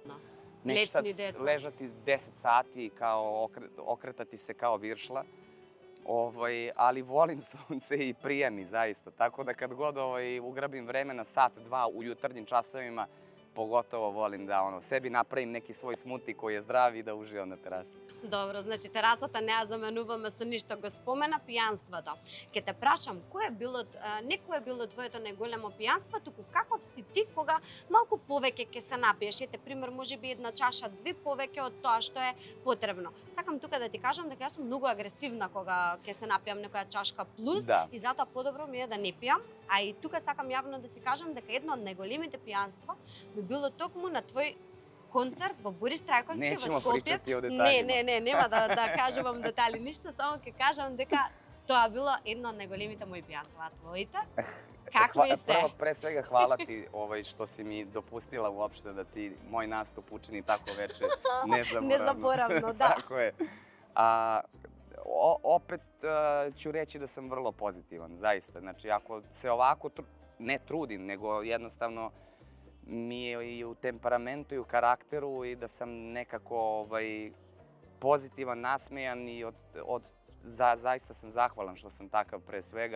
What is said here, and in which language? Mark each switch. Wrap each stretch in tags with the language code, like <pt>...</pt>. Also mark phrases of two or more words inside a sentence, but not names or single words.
<sr>Neću sad ležati 10 sati, okretati se kao viršla, ali volim sunce i prija mi zaista. Tako da kad god ugrabim vreme na sat, dva u jutarnjim časovima, pogotovo volim da sebi napravim neki svoj smuti koji je zdrav i da uživam na terasi.</sr> <mk>Добро, значи терасата не ја заменуваме со ништо. Го спомена пијанството. Ке те прашам, не кој е било твоето најголемо пијанство, туку каков си ти кога малку повеќе ќе се напиеш? Ете, пример, можеби една чаша, две повеќе од тоа што е потребно. Сакам тука да ти кажам дека јас сум многу агресивна кога ќе се напијам некоја чашка плюс и затоа подобро ми е да не пијам. А и тука сакам јавно да си кажам дека едно од најголемите пијанства би било токму на твој концерт во Борис Трајковски во Скопје. Не, нема да кажувам детали ништо, само ќе кажам дека тоа било едно од најголемите мои пијанства. А твоите? Какви се?</mk> <sr>Prvo, pre svega, hvala ti što si mi dopustila uopšte da ti moj nastup učini tako veče nezaboravno. Nezaboravno, da. Tako je. Opet ću reći da sam vrlo pozitivan, zaista. Znači, ako se ovako ne trudim, nego jednostavno mi je i u temperamentu i u karakteru i da sam nekako pozitivan, nasmejan i zaista sam zahvalan što sam takav pre svega.</sr>